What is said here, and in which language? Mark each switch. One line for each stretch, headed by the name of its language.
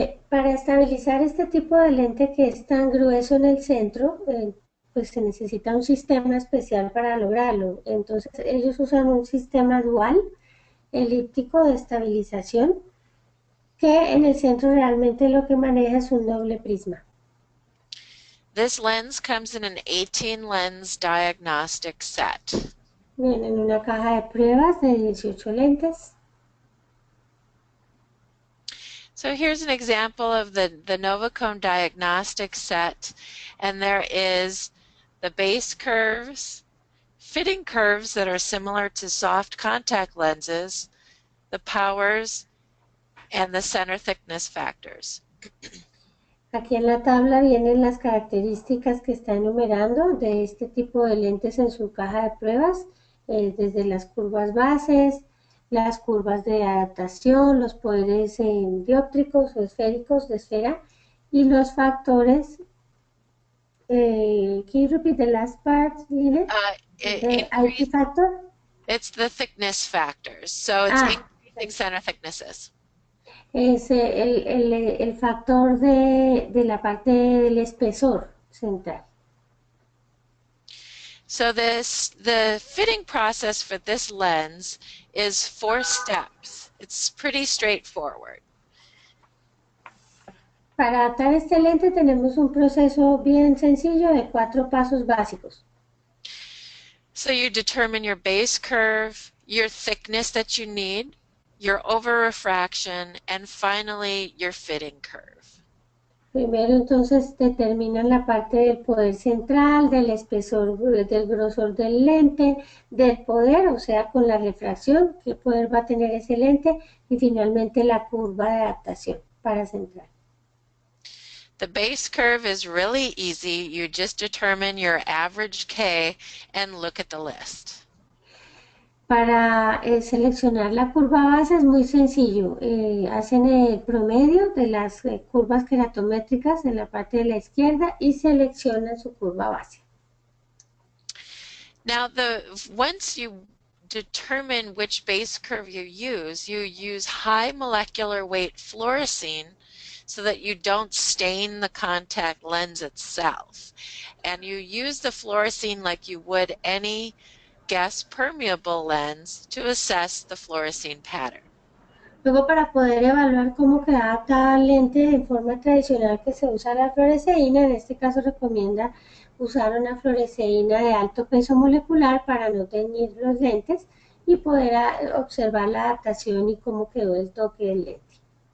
Spanish: Para estabilizar este tipo de lente que es tan grueso en el centro, pues se necesita un sistema especial para lograrlo. Entonces ellos usan un sistema dual elíptico de estabilización que en el centro realmente lo que maneja es un doble prisma.
English: This lens comes in an 18 lens diagnostic set.
Spanish: Viene en una caja de pruebas de 18 lentes.
English: So here's an example of the Novacone diagnostic set, and there is the base curves, fitting curves that are similar to soft contact lenses, the powers, and the center thickness factors.
Spanish: Aquí en la tabla vienen las características que está enumerando de este tipo de lentes en su caja de pruebas, desde las curvas bases, las curvas de adaptación, los poderes dióptricos o esféricos de esfera y los factores.
English: Can you repeat the last part, Lynette?
Spanish: ¿De IT factor?
English: It's the thickness factors. So it's increasing center thicknesses.
Spanish: Es el factor de la parte del espesor central.
English: So the fitting process for this lens is 4 steps. It's pretty straightforward.
Spanish: Para adaptar este lente tenemos un proceso bien sencillo de 4 pasos básicos.
English: So you determine your base curve, your thickness that you need, your over-refraction, and finally your fitting curve.
Spanish: Primero entonces determinan la parte del poder central, del espesor, del grosor del lente, del poder, o sea, con la refracción, qué poder va a tener ese lente, y finalmente la curva de adaptación para central.
English: The base curve is really easy. You just determine your average K and look at the list.
Spanish: Para seleccionar la curva base es muy sencillo. Hacen el promedio de las curvas queratométricas en la parte de la izquierda y seleccionan su curva base.
English: Now, once you determine which base curve you use high molecular weight fluorescein so that you don't stain the contact lens itself. And you use the fluorescein like you would any gas permeable lens to assess the fluorescein pattern.
Spanish: Luego, para poder evaluar cómo queda adaptada al lente en forma tradicional que se usa la fluoresceína, en este caso recomienda usar una fluoresceína de alto peso molecular para no teñir los lentes y poder observar la adaptación y cómo quedó el toque del lente.